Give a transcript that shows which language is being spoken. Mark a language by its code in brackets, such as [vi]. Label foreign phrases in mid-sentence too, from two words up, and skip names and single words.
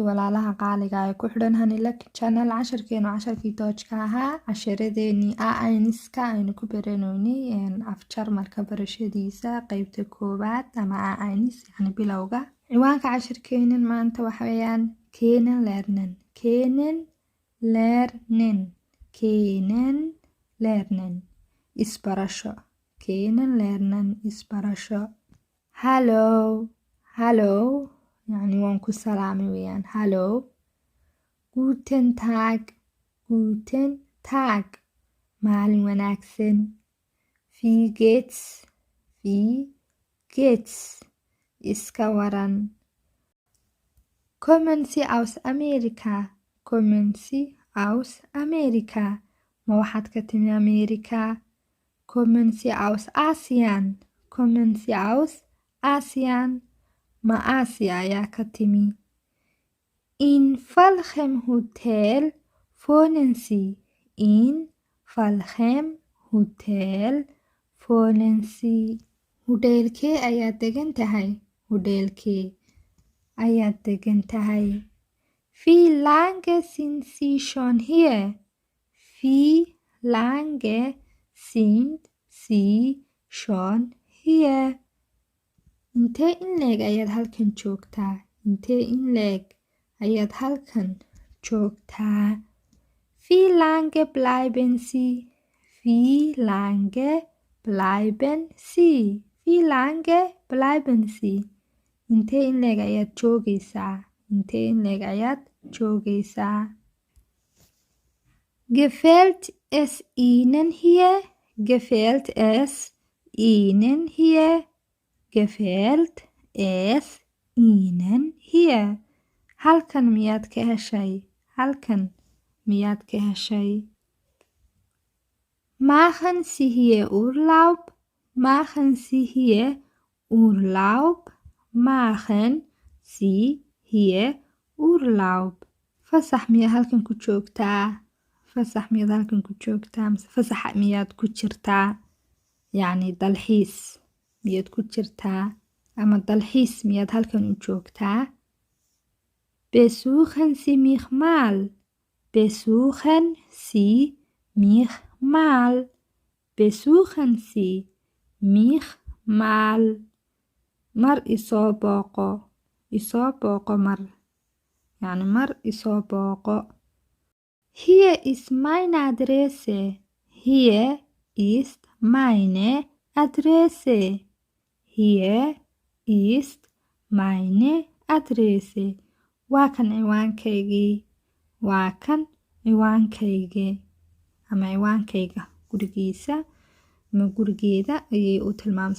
[so] Walaalaha qaaliga ah ee ku xidhan Honey Lucky Channel. Casharkii toojka ahaa casharadeenii A-Ayniska aynu ku baranoynay af-jarmalka barashadiisa qeybta koowaad ama A-Aynis yacni bilowga. Ciwaanka casharkeenan maanta waxa weeyaan [de] Keenen lernen. Keenen lernen isbarasho. Keenen lernen isbarasho. [so] Hallo يعني waan ku salaamay weeyaan hallo. [de] Guten Tag [so] maalin wanaagsan. [de] Wie geht's [so] iska waran. [de] Kommen Sie aus Amerika [so] ma waxaad ka timi Amerika. [de] Kommen Sie aus Asien [so] ma Asia ayaa ka timi. [de] In welchem Hotel wohnen Sie? [so] Hudheelkee ayaad degan tahay. [de] Wie lange sind Sie schon hier? [so] Intee in leeg ayaad halkan joogtaa. [de] Wie lange bleiben Sie? [so] Intee in leeg ayaad joogaysaa. [de] Gefällt es Ihnen hier? [so] Halkan miyaad ka heshay. [de] Machen Sie hier Urlaub. [so] Fasax miyaad halkan ku joogtaa. Mise fasax miyaad ku jirtaa. yacni dalxiis miyaad ku jirtaa ama dalxiis miyaad halkan u joogtaa. [de] Besuchen Sie mich mal. [so] Mar isoo booqo mar. yacni mar isoo booqo. [de] Hier ist meine Adresse. [so] Waa kan ciwaankayga ama ciwaankayga gurigiisa ama gurigeeda ayay u tilmaamsa.